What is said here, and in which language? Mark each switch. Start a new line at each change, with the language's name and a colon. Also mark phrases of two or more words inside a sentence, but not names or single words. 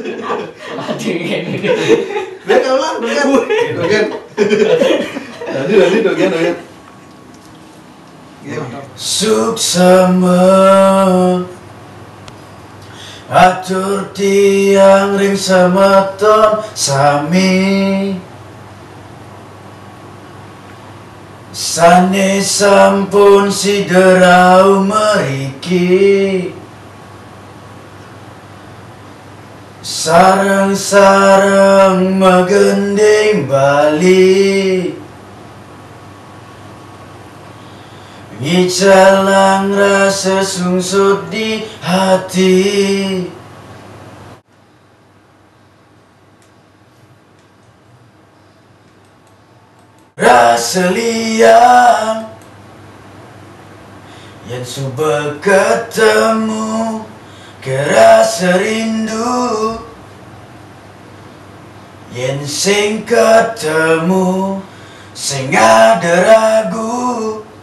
Balinese: Biar ulang, dogen. Nanti dogen. Suksama atur tiang ring semeton sami sane sampun siderau meriki sareng-sareng megending bali ngicalang rasa sungsut di hati. Rasa liang
Indonesian: yang sudah ketemu,
Balinese: kerasa rindu yang sing ketemu, sing ada ragu.